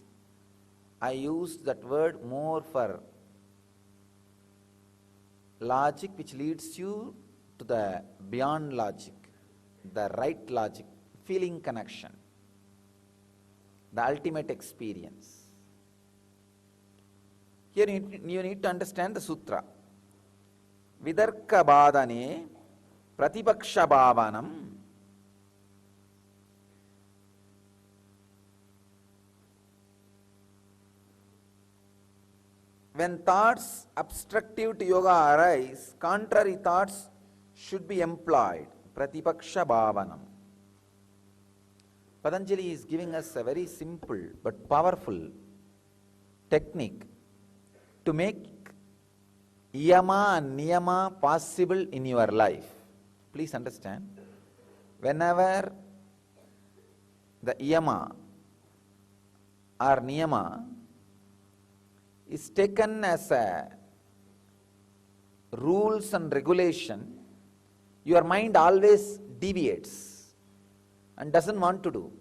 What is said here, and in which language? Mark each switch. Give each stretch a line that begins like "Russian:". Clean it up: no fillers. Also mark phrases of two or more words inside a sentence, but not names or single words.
English: I used that word more for logic which leads you to the beyond logic, the right logic, feeling connection, the ultimate experience. Here you need to understand the sutra.
Sanskrit: Vidarka badane pratipaksha bhavanam.
English: When thoughts obstructive to yoga arise, contrary thoughts should be employed.
Sanskrit: Pratipaksha bhavanam.
English: Patanjali is giving us a very simple but powerful technique to make yama and niyama possible in your life. Please understand, whenever the yama or niyama is taken as a rules and regulation, your mind always deviates and doesn't want to do.